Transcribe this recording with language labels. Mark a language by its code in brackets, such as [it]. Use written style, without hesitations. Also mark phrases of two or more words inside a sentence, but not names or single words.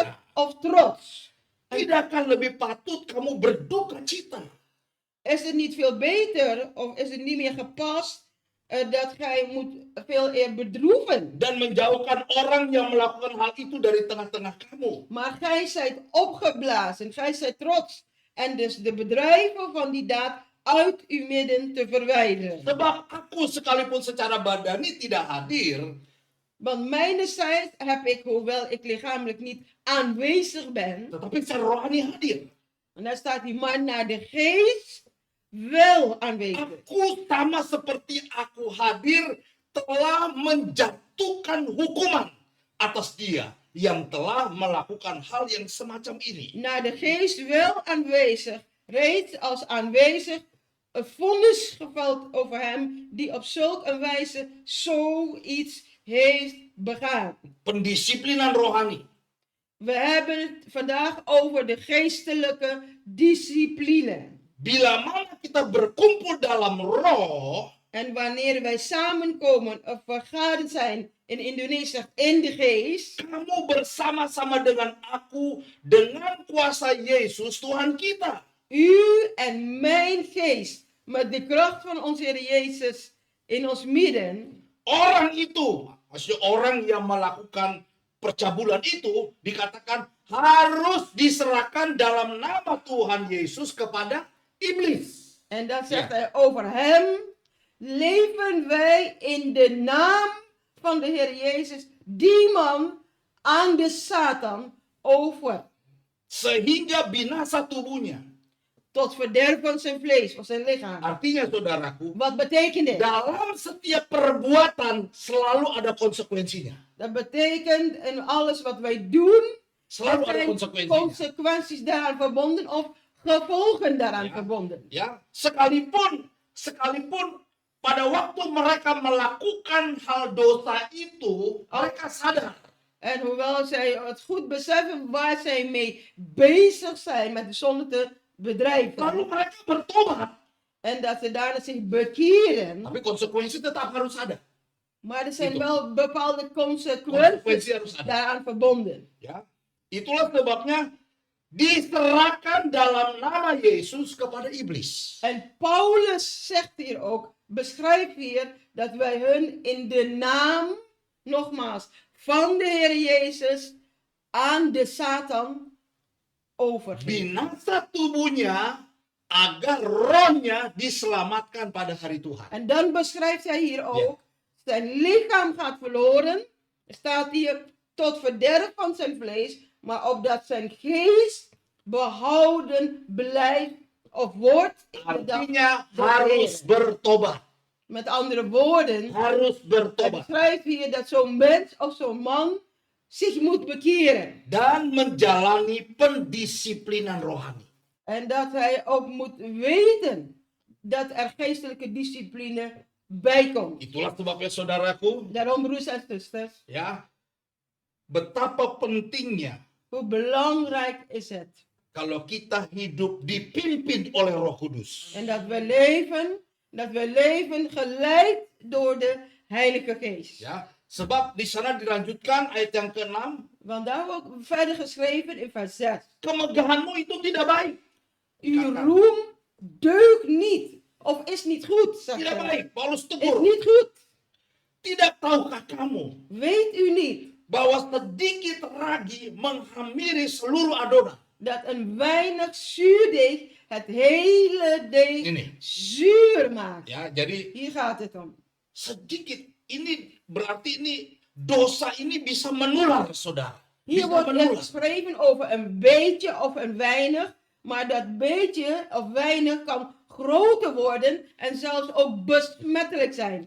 [nl] Ja. of trots. [id] Tidakkah lebih patut kamu berduka cita? [nl] Is het niet veel beter of is het niet meer gepast dat gij moet veel eer bedroeven? [id] Dan menjauhkan orang yang melakukan hal itu dari tengah-tengah kamu. [nl] Maar gij zijt opgeblazen, gij zijt trots. En dus de bedrijven van die daad uit uw midden te verwijderen. [id] Sebab aku sekalipun secara badani tidak hadir, [nl] Want mijnerzijds heb ik, hoewel ik lichamelijk niet aanwezig ben, [id] tetapi secara rohani hadir. [nl] en daar staat die man naar de geest wel aanwezig. [id] Aku sama seperti aku hadir telah menjatuhkan hukuman atas dia yang telah melakukan hal yang semacam ini. [nl] Naar de geest wel aanwezig, reeds als aanwezig, een vonnis geveld over hem die op zulk een wijze zoiets heeft begaan. [id] Pendisiplinan rohani. [nl] We hebben het vandaag over de geestelijke discipline. [id] Bila mana kita berkumpul dalam roh, [nl] En wanneer wij samenkomen of vergaderd zijn in Indonesië in de geest, [id] kamu bersama-sama dengan aku dengan kuasa Yesus Tuhan kita. [nl] u en mijn geest, met de kracht van onze Heer Jezus in ons midden, [id] Orang itu, maksudnya orang yang melakukan percabulan itu dikatakan harus diserahkan dalam nama Tuhan Yesus kepada iblis. [nl] en dan zegt hij over hem, leven wij in de naam van de Heer Jezus, die man aan de Satan over. [id] sehingga binasa tubuhnya. [nl] tot verderf van zijn vlees, van zijn lichaam. [id] Artinya saudaraku, [nl] Wat betekent dit? [id] dalam setiap perbuatan selalu ada konsekuensinya. [nl] Dat betekent in alles wat wij doen, [id] Selalu [nl] er [id] ada [nl] zijn [id] konsekuensinya. [nl] consequenties daaraan verbonden of gevolgen daaraan Ja. verbonden. [id] Ya, sekalipun pada waktu mereka melakukan hal dosa itu, mereka sadar. [nl] En hoewel zij het goed beseffen waar zij mee bezig zijn met de zonde te [id] Lalu [nl] bedrijven. [id] mereka bertobat. [nl] En dat ze daarna zich bekeren. [id] Tapi konsekuensi tetap harus ada. [nl] Maar er zijn [id] Itu. [nl] wel bepaalde [id] Konsekuensi [nl] consequenties [id] harus ada. [nl] daaraan verbonden. [id] Ya, itulah sebabnya diserahkan dalam nama Yesus kepada iblis. [nl] En Paulus zegt hier ook, beschrijft hier dat wij hun in de naam, nogmaals, van de Heer Jezus aan de Satan overgeven. [id] Binasa tubuhnya agar rohnya diselamatkan pada hari Tuhan. [nl] En dan beschrijft hij hier ook, zijn lichaam gaat verloren, staat hier tot verderf van zijn vlees, maar opdat zijn geest behouden blijft of wordt in de dag [id] Artinya [nl] des [id] harus [nl] Heren. [id] bertobat. [nl] Met andere woorden, [id] Harus [nl] hij [id] bertobat. [nl] beschrijft hier dat zo'n mens of zo'n man zich moet bekeren. [id] Dan menjalani pendisiplinan rohani. [nl] En dat hij ook moet weten dat er geestelijke discipline bij komt. [id] Itulah sebabnya saudaraku, [nl] Daarom, broers en zusters, [id] ya, betapa pentingnya [nl] hoe belangrijk is het. [id] kalau kita hidup dipimpin oleh Roh Kudus. [nl] En dat we leven geleid door de Heilige Geest. [id] Ya, sebab di sana dilanjutkan ayat yang ke-6, [nl] Want daar wordt verder geschreven in vers 6. [id] kemegahanmu itu tidak baik. [nl] Uw roem deugt niet. Of is niet goed, zegt [id] Tidak [nl] hij. [id] baik. Paulus [nl] Is [id] tegur. [nl] niet goed. [id] Tidak tahukah kamu [nl] Weet u niet [id] bahwa sedikit ragi menghamiri seluruh adonan? [nl] dat een weinig zuurdeeg het hele deeg [id] Ini. [nl] zuur maakt? [id] Ya, jadi [nl] Hier gaat het om. [id] sedikit ini berarti ini dosa ini bisa menular, saudara. [nl] Hier [id] Bisa [nl] wordt er [id] menular. [nl] geschreven over een beetje of een weinig. Maar dat beetje of weinig kan groter worden en zelfs ook besmettelijk zijn.